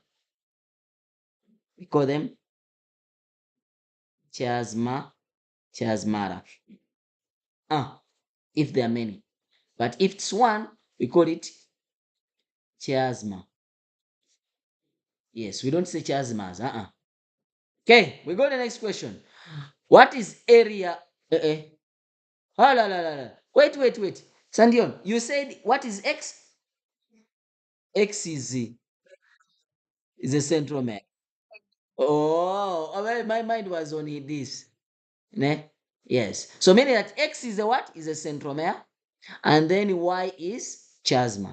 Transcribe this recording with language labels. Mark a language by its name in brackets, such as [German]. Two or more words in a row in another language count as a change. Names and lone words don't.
[English] We call them chiasmara. If there are many. But if it's one, we call it chiasma. Yes, we don't say chiasmas. Okay, we go to the next question. What is area? Oh, la, la, la, la. Wait. Sandion, you said what is X? X is a centromere. Oh, my mind was on this. Ne? Yes. So meaning that X is a what? Is a centromere. And then Y is chiasma.